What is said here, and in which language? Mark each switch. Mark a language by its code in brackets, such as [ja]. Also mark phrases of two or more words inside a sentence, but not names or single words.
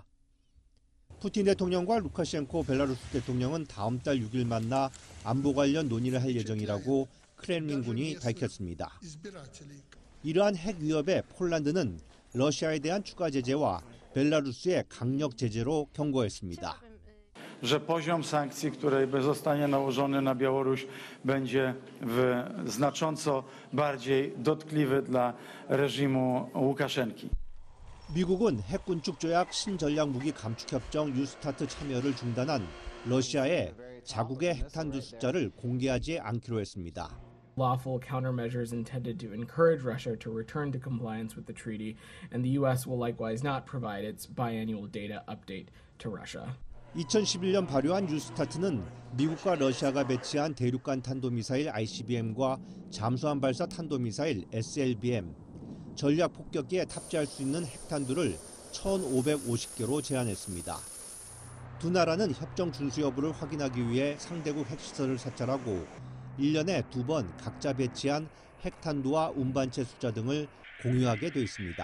[ko] 푸틴 대통령과 루카셴코 벨라루스 대통령은 다음 달 6일 만나 안보 관련 논의를 할 예정이라고 크렘린군이 밝혔습니다. 이러한 핵 위협에 폴란드는 러시아에 대한 추가 제재와 벨라루스의 강력 제재로 경고했습니다. [pl] że poziom sankcji, który zostanie nałożony na Białoruś, będzie znacząco bardziej dotkliwy dla reżimu Łukaszenki. [ko] 미국은 핵군축 조약 신전략무기 감축협정 뉴스타트 참여를 중단한 러시아의 자국의 핵탄두 숫자를 공개하지 않기로 했습니다. [en] Lawful countermeasures intended to encourage Russia to return to compliance with the treaty, and the U.S. will likewise not provide its biannual data update to Russia. [ko] 2011년 발효한 뉴스타트는 미국과 러시아가 배치한 대륙간 탄도미사일 ICBM과 잠수함 발사 탄도미사일 SLBM, 전략 폭격기에 탑재할 수 있는 핵탄두를 1,550개로 제한했습니다. 두 나라는 협정 준수 여부를 확인하기 위해 상대국 핵시설을 사찰하고 1년에 2번 각자 배치한 핵탄두와 운반체 숫자 등을 공유하게 돼 있습니다.